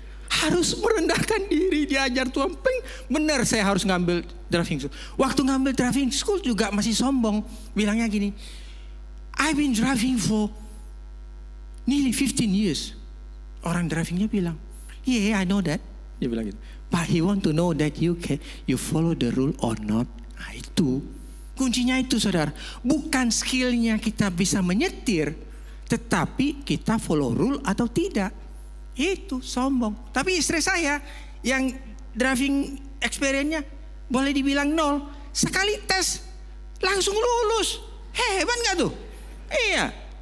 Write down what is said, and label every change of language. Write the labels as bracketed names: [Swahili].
[Indonesian] Harus merendahkan diri, diajar Tuhan. Benar saya harus ngambil driving school. Waktu ngambil driving school juga masih sombong. Bilangnya gini, [English] I've been driving for nearly 15 years. [Indonesian] Orang drivingnya bilang, [English] yeah, I know that. [Indonesian] Dia bilang gitu. [English] But he want to know that you follow the rule or not. [Indonesian] Nah, itu kuncinya itu, saudara. Bukan skillnya kita bisa menyetir, tetapi kita [English] follow rule [Indonesian] atau tidak. Itu sombong. Tapi istri saya yang driving experience-nya boleh dibilang 0. Sekali tes langsung lulus. Hebat gak tuh? Iya.